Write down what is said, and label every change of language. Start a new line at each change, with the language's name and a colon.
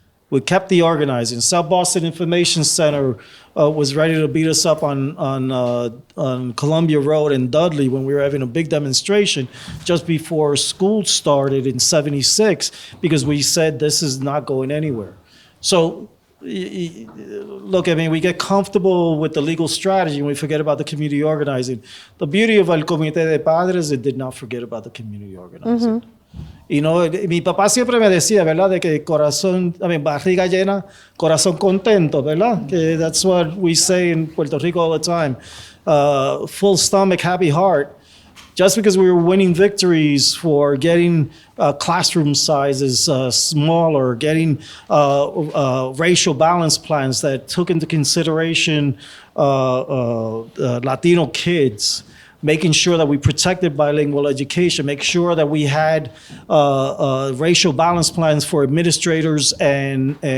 English: We kept the organizing. South Boston Information Center was ready to beat us up on Columbia Road in Dudley when we were having a big demonstration just before school started in '76, because we said this is not going anywhere. So look, we get comfortable with the legal strategy and we forget about the community organizing. The beauty of El Comité de Padres, it did not forget about the community organizing.
Spanish: Y no, mi papá siempre me decía, ¿verdad? De que barriga llena, corazón contento, ¿verdad?
English: Que that's what we say in Puerto Rico all the time. Full stomach, happy heart. Just because we were winning victories for getting classroom sizes smaller, getting racial balance plans that took into consideration Latino kids, making sure that we protected bilingual education, make sure that we had racial balance plans for administrators and